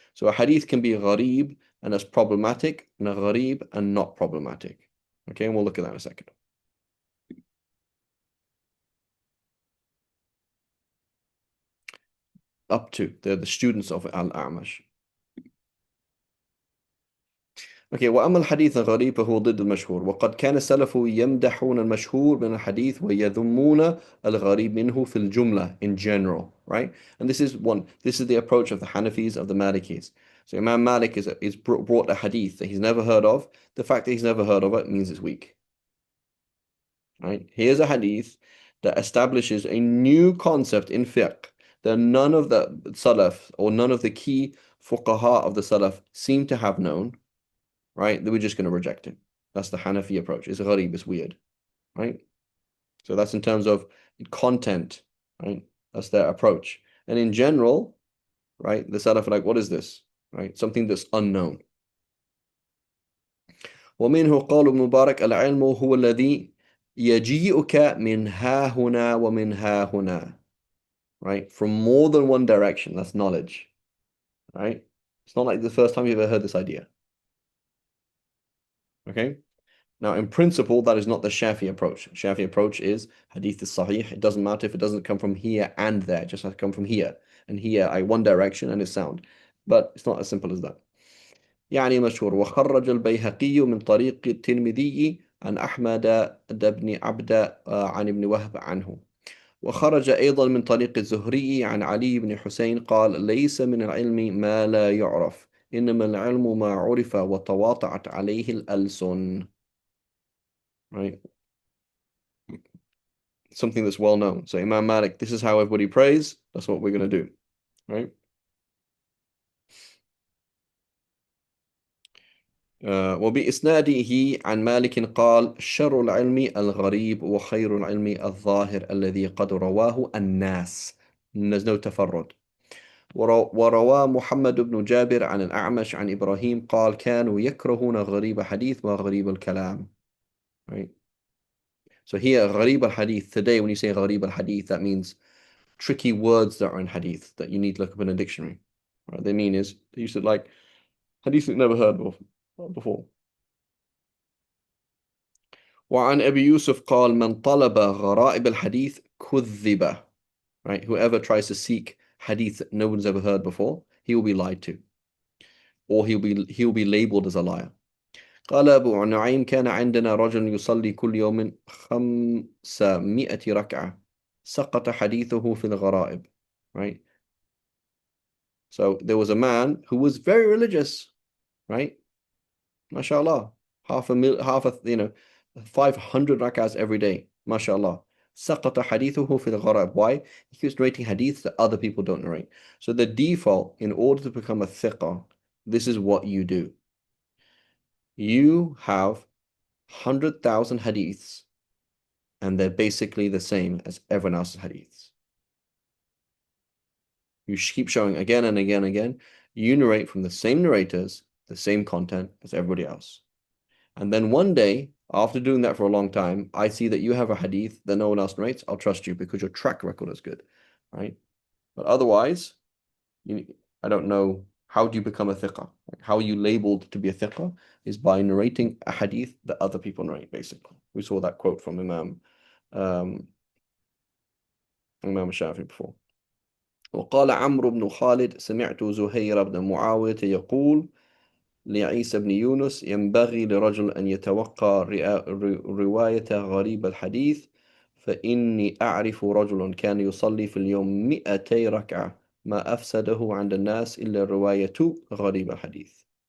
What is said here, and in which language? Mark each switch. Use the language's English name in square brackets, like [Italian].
[English] So a hadith can be gharib and that's problematic, and a gharib and not problematic. Okay, and we'll look at that in a second. Up to, they're the students of Al-A'mash. [Arabic] Okay, وأما الحديث الغريب فهو ضد المشهور وقد كان السلف يمدحون المشهور من الحديث ويذمون الغريب منه في الجملة [English] in general, right? And this is the approach of the Hanafis, of the Malikis. So Imam Malik is brought a hadith that he's never heard of. The fact that he's never heard of it means it's weak, right? Here's a hadith that establishes a new concept in fiqh that none of the Salaf or none of the key fuqaha of the Salaf seem to have known, right? That we're just going to reject it. That's the Hanafi approach. It's gharib, it's weird, right? So that's in terms of content, right? That's their approach. And in general, right, the Salaf are like, what is this? Right? Something that's unknown. [Arabic] ومنه قال ابن مبارك العلم هو الذي يجيئك من ها هنا ومن ها هنا, [English] right? From more than one direction. That's knowledge, right? It's not like the first time you've ever heard this idea. Okay? Now, in principle, that is not the Shafi approach. Shafi approach is hadith is sahih. It doesn't matter if it doesn't come from here and there. It just has to come from here. And here, one direction and it's sound. But it's not as simple as that. [Arabic] يعني مشهور وخرج البيهقي من طريق الترمذي عن أحمد بن عبد عن ابن وهب عنه وخرج أيضا من طريق الزهري عن علي بن حسين قال ليس من العلم ما لا يعرف إنما العلم ما عرف وتواطعت عليه الألسن, [English] right? Something that's well known. So Imam Malik, this is how everybody prays. That's what we're going to do, right? [Arabic] وبإسناده عن مالك قال شر العلم الغريب وخير العلم الظاهر الذي قد رواه الناس. [English] There's no تفرد. [Arabic] وروى محمد بن جابر عن الأعمش عن إبراهيم قال كانوا يكرهون غريب حديث وغريب الكلام, [English] right? So here غريب الحديث, today when you say غريب الحديث, that means tricky words that are in hadith that you need to look up in a dictionary. What they mean is they used to like hadith you've never heard before. [Arabic] وعن أبي يوسف قال من طلب غرائب الحديث كذب, [English] right? Whoever tries to seek hadith that no one's ever heard before, he will be lied to, or he'll be labeled as a liar. [Arabic] قال أبو نعيم كان عندنا رجل يصلي كل يوم 500 ركعة سقط حديثه في الغرائب, [English] right? So there was a man who was very religious, right? MashaAllah. Half a 500 rak'ahs every day. MashaAllah. [Arabic] سقط حديثه في الغرائب. [English] Why? He keeps narrating hadiths that other people don't narrate. So the default, in order to become a thiqah, this is what you do. You have 100,000 hadiths, and they're basically the same as everyone else's hadiths. You keep showing again and again and again. You narrate from the same narrators, the same content as everybody else. And then one day, after doing that for a long time, I see that you have a hadith that no one else narrates. I'll trust you because your track record is good, right? But otherwise, I don't know, how do you become a thiqah? How are you labeled to be a thiqah is by narrating a hadith that other people narrate, basically. We saw that quote from Imam Shafi before. [Arabic] وقال عمرو بن خالد سمعت زهير بن معاوية يقول لعيسى بن يونس ينبغي لرجل أن يتوقع رواية غريب الحديث فإني أعرف رجل كان يصلي في اليوم 200 ركعة ما أفسده عند الناس إلا رواية غريب الحديث.